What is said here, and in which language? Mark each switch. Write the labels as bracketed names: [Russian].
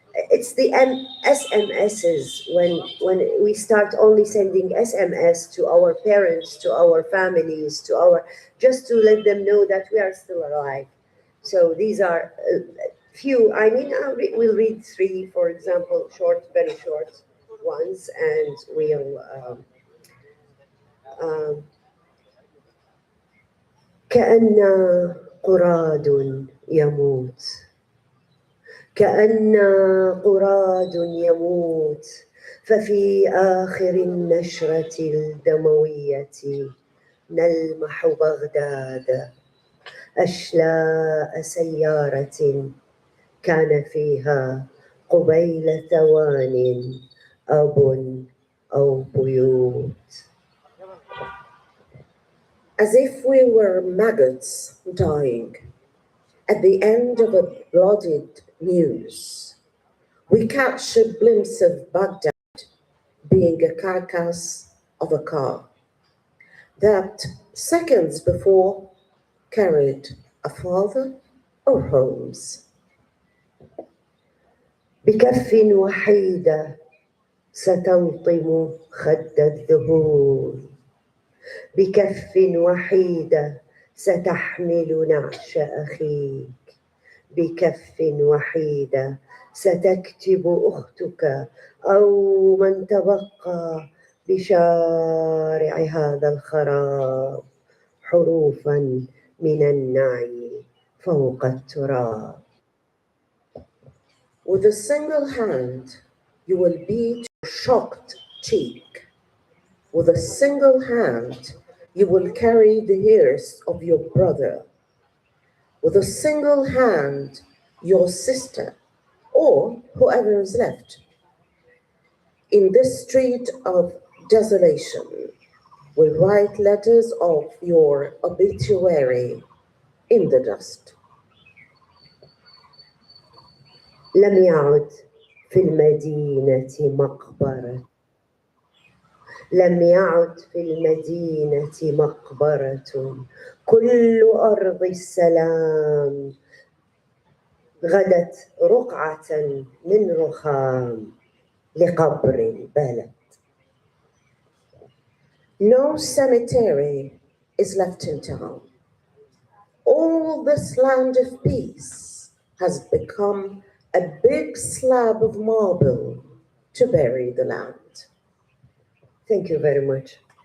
[English] It's the SMSs when we start only sending SMS to our parents, to our families, just to let them know that we are still alive. So these are few. I mean, we'll read three, for example, very short ones, and we'll. [Arabic] كأن قراد يموت، كأن قراد يموت، ففي آخر النشرة الدموية نلمح بغداد، أشلاء سيارة كان فيها قبيل ثوان أب أو بيوت. As if we were maggots dying at the end of a bloodied news, we catch a glimpse of Baghdad being a carcass of a car that seconds before carried a father or homes. بكف وحيدة ستلطم خد الذهول، بكف وحيدة ستحمل نعش أخيك، بكف وحيدة ستكتب أختك أو من تبقى بشارع هذا الخراب حروفا من النعي فوق التراب. [English] With a single hand, You will beat your shocked cheek. With a single hand, you will carry the hairs of your brother. With a single hand, your sister, or whoever is left. In this street of desolation, will write letters of your obituary in the dust. [Arabic] لم يعد في المدينة مقبرة. لم يعد في المدينة مقبرة. كل أرض السلام غدت رقعة من رخام لقبر البلد. [English] No cemetery is left in town. All this land of peace has become a big slab of marble to bury the land. Thank you very much.